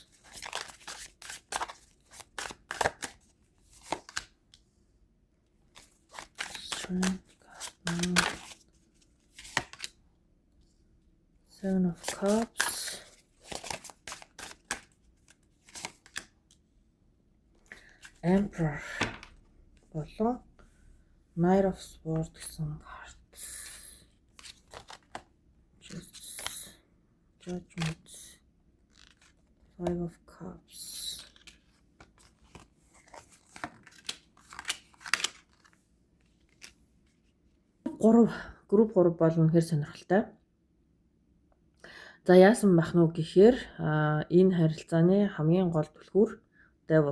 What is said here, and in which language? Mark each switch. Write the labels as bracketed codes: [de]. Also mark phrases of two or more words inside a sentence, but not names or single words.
[mn] Strength, Seven of Cups, Emperor болон Knight of Swords гэсэн карт. Judgment, 5 of Cups. Групп 3 бол үнэхээр сонирхолтой. За яасан байх нь гэхээр энэ харилцааны хамгийн гол түлхүүр Devil.